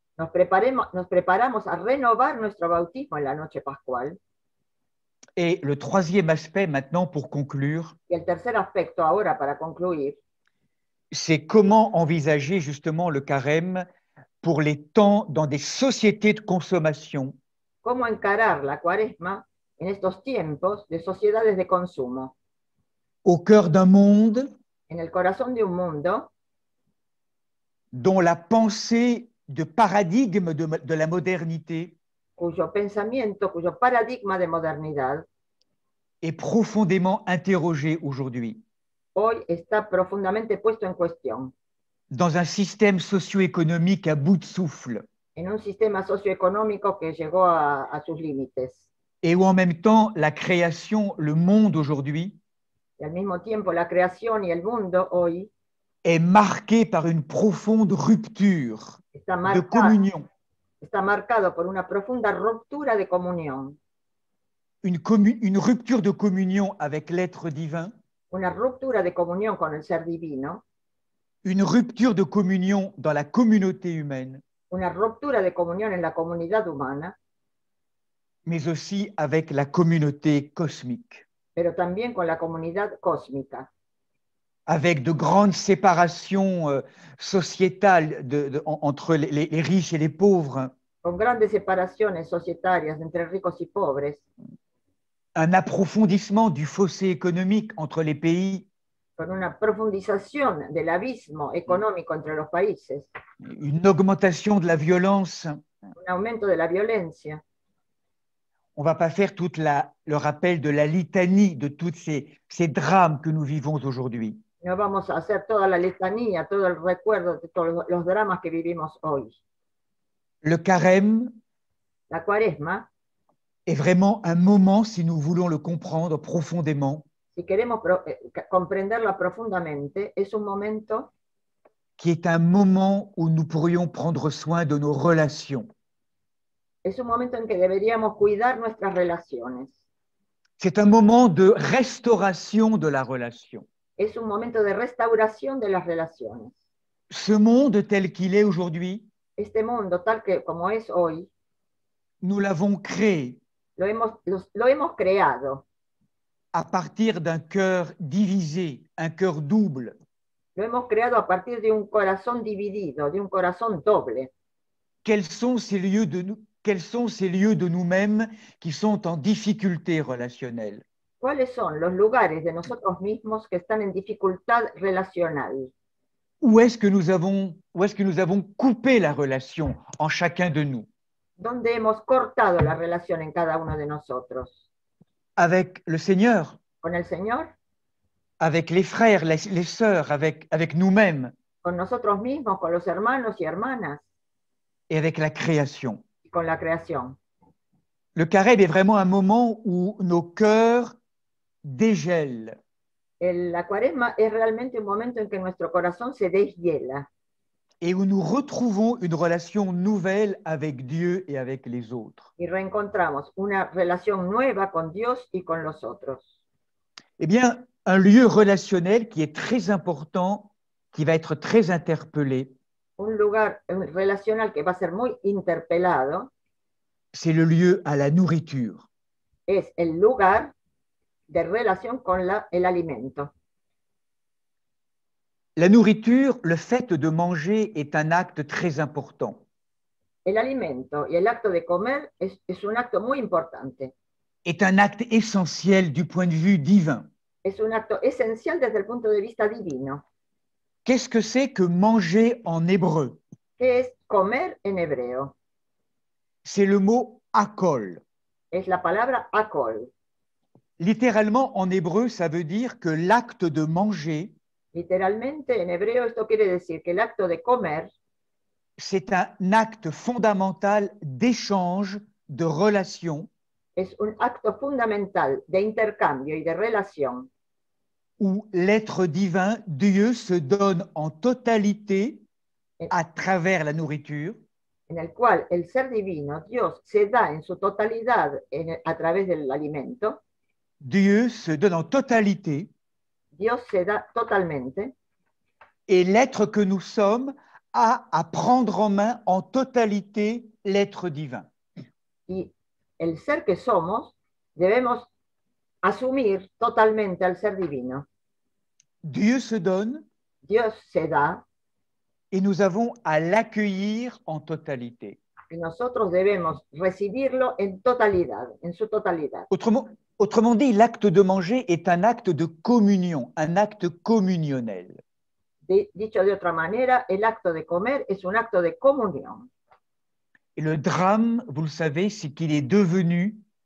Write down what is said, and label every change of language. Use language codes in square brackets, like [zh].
[es] Nos preparamos a renovar nuestro bautismo en la noche pascual. [fr] Et le troisième aspect maintenant pour conclure, [es] Y el tercer aspecto ahora para concluir, [fr] c'est comment envisager justement le carême pour les temps dans des sociétés de consommation. [es] cómo encarar la Cuaresma en estos tiempos de sociedades de consumo, [fr] Au cœur d'un monde [es] en el corazón de un mundo [fr] dont la pensée de paradigme de la modernité [es] cuyo pensamiento, cuyo paradigma de modernidad [fr] est profondément interrogée aujourd'hui. [es] hoy está profundamente puesto en cuestión, [fr] Dans un système socio-économique à bout de souffle, [es] en un sistema socioeconómico que llegó a sus límites. [fr] et où en même temps la création, le monde aujourd'hui, [es] Y al mismo tiempo la creación y el mundo hoy [fr] est marqué par une profonde rupture [es] está [fr] de communion. [es] está marcado por una profunda ruptura de comunión, [fr] Une rupture de communion avec l'être divin, [es] una ruptura de comunión con el ser divino, [fr] une rupture de communion dans la communauté humaine, [es] una ruptura de comunión en la comunidad humana, [fr] mais aussi avec la communauté cosmique, [es] pero también con la comunidad cósmica, [fr] avec de grandes séparations sociétales entre les riches et les pauvres, [es] con grandes separaciones societarias entre ricos y pobres, [fr] un approfondissement du fossé économique entre les pays, [es] con una profundización del abismo económico entre los países, [fr] une augmentation de la violence. [es] un aumento de la violencia. [fr] On ne va pas faire le rappel de la litanie de tous ces drames que nous vivons aujourd'hui. [es] No vamos a hacer toda la letanía, todo el recuerdo de todos los dramas que vivimos hoy. [fr] Le carême [es] La cuaresma, [fr] est vraiment un moment, si nous voulons le comprendre profondément, [es] si queremos comprenderla profundamente, es un momento [fr] qui est un moment où nous pourrions prendre soin de nos relations. [es] es un momento en que deberíamos cuidar nuestras relaciones. [fr] C'est un moment de restauration de la relation. [es] Es un momento de restauración de las relaciones. [fr] Ce monde tel qu'il est aujourd'hui, [es] Este mundo, tal que como es hoy, [fr] nous l'avons créé [es] lo hemos creado. [fr] à partir d'un cœur divisé, un cœur double, [es] Lo hemos creado a partir de un corazón dividido, de un corazón doble. [fr] Quels sont ces lieux de nous-mêmes qui sont en difficulté relationnelle? [es] ¿Cuáles son los lugares de nosotros mismos que están en dificultad relacional? [fr] Où est-ce que nous avons coupé la relation en chacun de nous? [es] ¿Dónde hemos cortado la relación en cada uno de nosotros? [fr] Avec le Seigneur, [es] ¿Con el Señor? [fr] avec les frères, les sœurs, avec nous-mêmes [es] ¿Con nosotros mismos, con los hermanos y hermanas? [fr] et avec la création. [es] Y con la creación. [fr] Le carême est vraiment un moment où nos cœurs dégèlent. [es] La cuaresma es realmente un momento en que nuestro corazón se deshiela [fr] Et où nous retrouvons une relation nouvelle avec Dieu et avec les autres. [es] y reencontramos una relación nueva con Dios y con los otros. [fr] Eh bien, un lieu relationnel qui est très important, qui va être très interpellé, [es] Un lugar relacional que va a ser muy interpelado [fr] c'est le lieu à la nourriture. [es] es el lugar de relación con el alimento. [fr] La nourriture, le fait de manger est un acte très important. [es] El alimento y el acto de comer es un acto muy importante. [fr] Est un acte essentiel du point de vue divin. [es] Es un acto esencial desde el punto de vista divino. [fr] Qu'est-ce que c'est que manger en hébreu? [es] ¿Qué es comer en hebreo? [fr] C'est le mot akol. [es] Es la palabra akol. [fr] Littéralement, en hébreu, ça veut dire que l'acte de manger, [es] Literalmente, en hebreo, esto quiere decir que el acto de comer [fr] c'est un acte fondamental d'échange, de relation, [es] es un acto fundamental de intercambio y de relación, [fr] où l'être divin, Dieu, se donne en totalité à travers la nourriture, [es] en el cual el ser divino, Dios, se da en su totalidad a través del alimento. [fr] Dieu se donne en totalité, [es] Dios se da totalmente, [fr] et l'être que nous sommes a à prendre en main en totalité l'être divin. [es] y el ser que somos debemos asumir totalmente al ser divino. [fr] Dieu se donne [es] Dios se da [fr] et nous avons à l'accueillir en totalité. [es] y nosotros debemos recibirlo en totalidad, en su totalidad. [fr] Autrement dit, l'acte de manger est un acte de communion, un acte communionnel. [es] Dicho de otra manera, el acto de comer es un acto de comunión. [fr] Et le drame, vous le savez, c'est qu'il est devenu,